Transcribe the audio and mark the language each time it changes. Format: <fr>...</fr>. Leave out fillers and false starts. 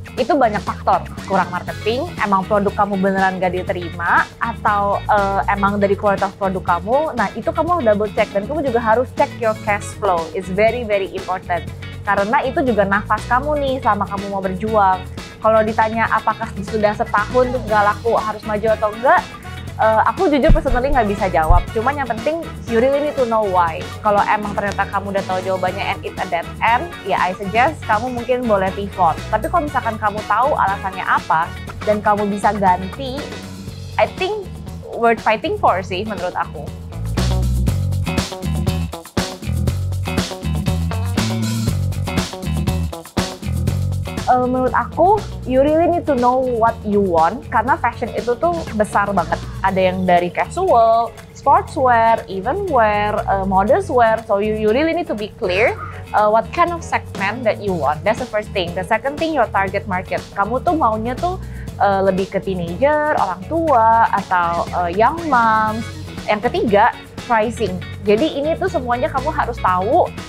<id>Itu banyak faktor, kurang marketing, emang produk kamu beneran gak diterima, atau emang dari kualitas produk kamu. Nah itu kamu harus double check, dan kamu juga harus</id> <en>check your cash flow. It's very important,</en> <id>karena itu juga nafas kamu nih selama kamu mau berjuang. Kalau ditanya apakah sudah setahun tuh nggak laku harus maju atau enggak, aku jujur personally nggak bisa jawab. Cuman yang penting</id> <en>you really need to know why.</en> <id>Kalau emang ternyata kamu udah tahu jawabannya</id> <en>and it's a dead end,</en> <id>ya</id> <en>I suggest</en> <id>kamu mungkin boleh pivot. Tapi kalau misalkan kamu tahu alasannya apa dan kamu bisa ganti,</id> <en>I think worth fighting for</en> <id>sih menurut aku. Menurut aku,</id> <en>you really need to know what you want,</en> <id>karena fashion itu tuh besar banget. Ada yang dari casual, sportswear, even wear, modest wear.</id> <en>So you really need to be clear what kind of segment that you want. That's the first thing. The second thing, your target market.</en> <id>Kamu tuh maunya tuh lebih ke teenager, orang tua, atau young moms. Yang ketiga, pricing. Jadi ini tuh semuanya kamu harus tahu.</id>